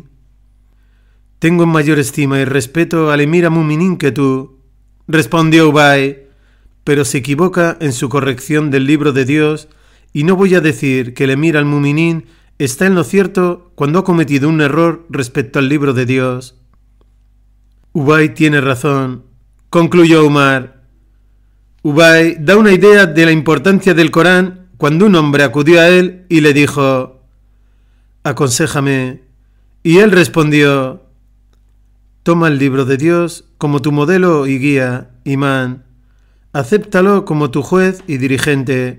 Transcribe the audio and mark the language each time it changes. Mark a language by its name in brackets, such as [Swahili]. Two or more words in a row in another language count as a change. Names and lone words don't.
[Spanish] Tengo en mayor estima y respeto al [Arabic] أمير المؤمنين [Spanish] que tú, respondió Ubay, pero se equivoca en su corrección del libro de Dios, y no voy a decir que el [Arabic] أمير المؤمنين [Spanish] está en lo cierto cuando ha cometido un error respecto al libro de Dios. Ubay tiene razón, concluyó Umar. Ubay da una idea de la importancia del Corán cuando un hombre acudió a él y le dijo: aconséjame. Y él respondió: toma el libro de Dios como tu modelo y guía, imán. Acéptalo como tu juez y dirigente.